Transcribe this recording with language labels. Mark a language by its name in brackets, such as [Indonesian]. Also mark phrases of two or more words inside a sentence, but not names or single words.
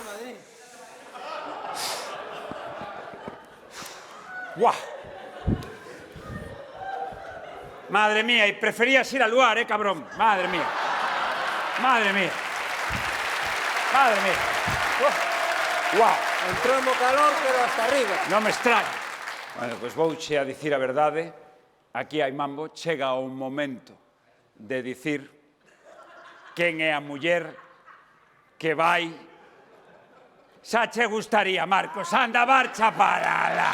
[Spanish] ¡Guau! Madre mía, y preferías ir al lugar, cabrón. Madre mía. Madre mía. Madre mía. ¡Guau! Entramos calor, pero hasta arriba. [Galician] Non me extraña. Bueno, pois vouche a dicir a verdade. Aquí hai mambo. Chega o momento de dicir quen é a muller que vai... Xa che gustaría, Marcos. Anda, marcha para lá.